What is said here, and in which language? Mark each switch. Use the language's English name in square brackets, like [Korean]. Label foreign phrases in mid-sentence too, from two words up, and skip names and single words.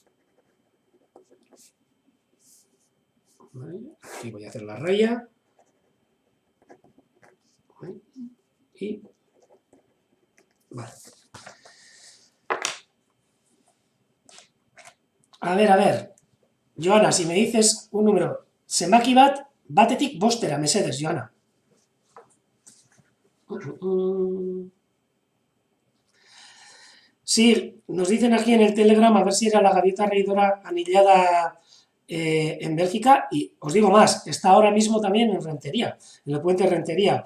[Spanish] Vale, aquí voy a hacer la raya. Y... Vale. A ver. Joana, si me dices un número, [Basque] zenbaki batetik bostera, mesedes, Joana. [Spanish] Sí, nos dicen aquí en el Telegram a ver si era la gaviota reidora anillada en Bélgica, y os digo más, está ahora mismo también en Rentería, en el puente de Rentería.